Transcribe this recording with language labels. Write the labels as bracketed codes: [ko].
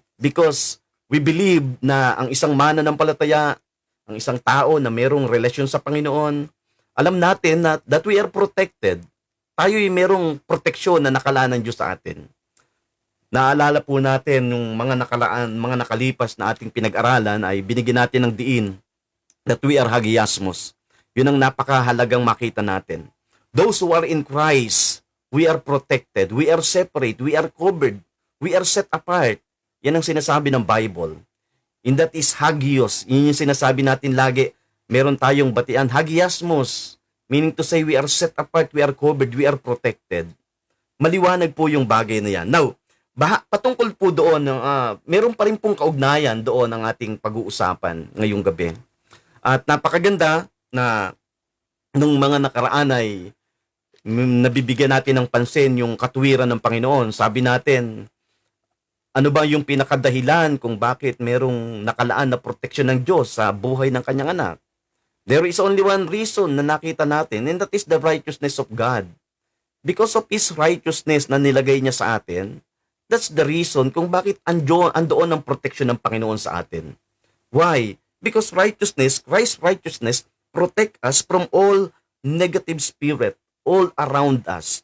[tl] Because we believe na ang isang mananampalataya, ang isang tao na merong relasyon sa Panginoon, alam natin na [en] that we are protected. [tl] Tayo ay merong proteksyon na nakalaan ng Diyos sa atin. Naalala po natin yung mga nakalipas na ating pinag-aralan ay binigyan natin ng diin [en] that we are hagiasmos. [tl] Yun ang napakahalagang makita natin. [en] Those who are in Christ, we are protected, we are separate, we are covered, we are set apart. [tl] Yan ang sinasabi ng Bible. [en] And that is hagios. [tl] Yun yung sinasabi natin lagi. Meron tayong batian, hagiasmos. [en] Meaning to say, we are set apart, we are covered, we are protected. [tl] Maliwanag po yung bagay na yan. Now, patungkol po doon, meron pa rin pong kaugnayan doon ang ating pag-uusapan ngayong gabi. At napakaganda na nung mga nakaraan ay nabibigyan natin ng pansin yung katuwiran ng Panginoon. Sabi natin, ano ba yung pinakadahilan kung bakit merong nakalaan na proteksyon ng Diyos sa buhay ng kanyang anak? [en] There is only one reason [tl] na nakita natin, [en] and that is the righteousness of God. Because of His righteousness [tl] na nilagay niya sa atin, [en] that's the reason [tl] kung bakit andoon ang proteksyon ng Panginoon sa atin. [en] Why? Because Christ's righteousness protect us from all negative spirit all around us.